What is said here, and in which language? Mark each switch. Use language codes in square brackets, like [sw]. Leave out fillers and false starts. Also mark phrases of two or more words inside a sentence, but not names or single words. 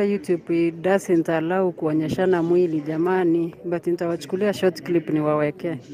[en] YouTube doesn't allow [sw] kuonyeshana mwili jamani, but nitawachukulia short clip niwawekee.